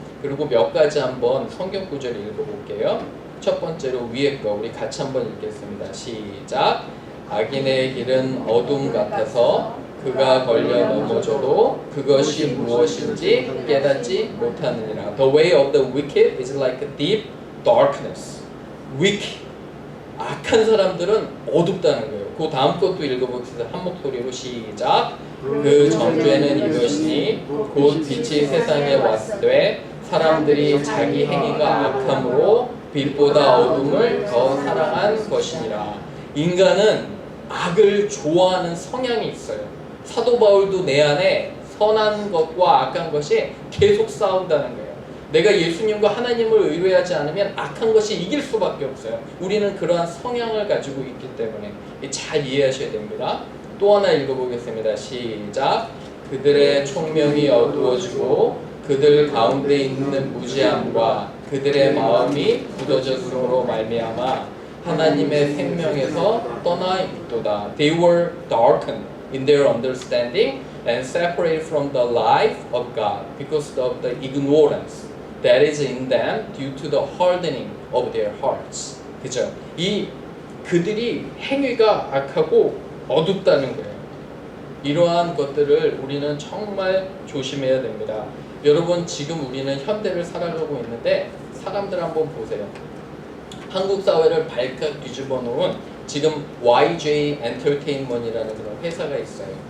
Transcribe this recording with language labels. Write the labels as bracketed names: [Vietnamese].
[Korean] 그리고 몇 가지 한번 성경 구절을 읽어볼게요. 첫 번째로 위에 거 우리 같이 한번 읽겠습니다. 시작. 악인의 길은 어둠 같아서 그가 걸려 넘어져도 그것이 무엇인지 깨닫지 못하느니라. [English] The way of the wicked is like a deep darkness. wicked. [Korean] 악한 사람들은 어둡다는 거예요. 그 다음 것도 읽어봅시다. 한 목소리로 시작. 그 정죄는 이것이니 곧 빛이 세상에 왔을 때 사람들이 자기 행위가 악함으로 빛보다 어둠을 더 사랑한 것이니라. 인간은 악을 좋아하는 성향이 있어요. 사도 바울도 내 안에 선한 것과 악한 것이 계속 싸운다는 거예요. 내가 예수님과 하나님을 의뢰하지 않으면 악한 것이 이길 수밖에 없어요. 우리는 그러한 성향을 가지고 있기 때문에 잘 이해하셔야 됩니다. 또 하나 읽어보겠습니다. 시작. 그들의 총명이 어두워지고 그들 가운데 있는 무지함과 그들의 마음이 굳어졌으므로 말미암아 하나님의 생명에서 떠나 있도다. [English] They were darkened in their understanding and separated from the life of God because of the ignorance that is in them due to the hardening of their hearts. [Korean] 그죠? 그들이 행위가 악하고 어둡다는 거예요. 이러한 것들을 우리는 정말 조심해야 됩니다. 여러분 지금 우리는 현대를 살아가고 있는데 사람들 한번 보세요. 한국 사회를 발칵 뒤집어 놓은 지금 YJ 엔터테인먼트이라는 그런 회사가 있어요.